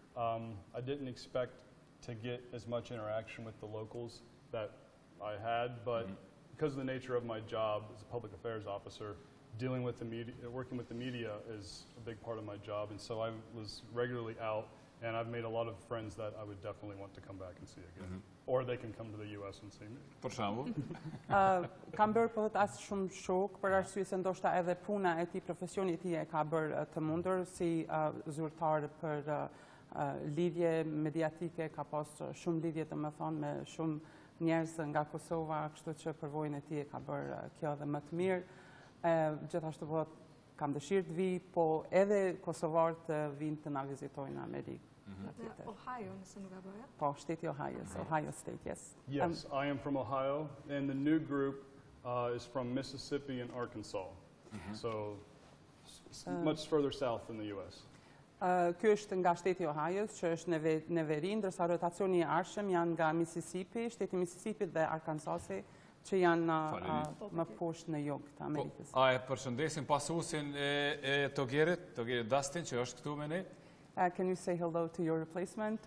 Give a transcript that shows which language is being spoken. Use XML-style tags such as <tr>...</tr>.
<en>I didn't expect to get as much interaction with the locals that I had, but because of the nature of my job as a public affairs officer, dealing with the media, working with the media is a big part of my job, and so I was regularly out, and I've made a lot of friends that I would definitely want to come back and see again. Or they can come to the US and see me.</en> <sq>Për shembull? Kam bërë po të as shumë shok, për arsye se ndoshta edhe puna e tij, profesioni i tij e ka bërë të mundur si zyrtar për lidhje mediatike, ka pas shumë lidhje të më thonë me shumë njerëz nga Kosova, kështu që përvojën e tij e ka bërë kjo edhe më të mirë. Gjithashtu po kam dëshirë të vi, po edhe kosovarët vinë të na vizitojnë në Amerikë. Ohio, nëse nuk e bëja? Po, shteti Ohio, Ohio State, yes.</sq> <en>Yes, I am from Ohio, and the new group is from Mississippi and Arkansas, so much further south than the US.</en> <sq>Ky është nga shteti Ohio, që është në veri, ndërsa rotacioni i ardhshëm janë nga Mississippi, shteti Mississippi dhe Arkansasi, që janë më poshtë në jug të Amerikës. A e përshëndesim pasuesin e Togerit Dustin, që është këtu me ne?</sq> <en>Can you say hello to your replacement,</en>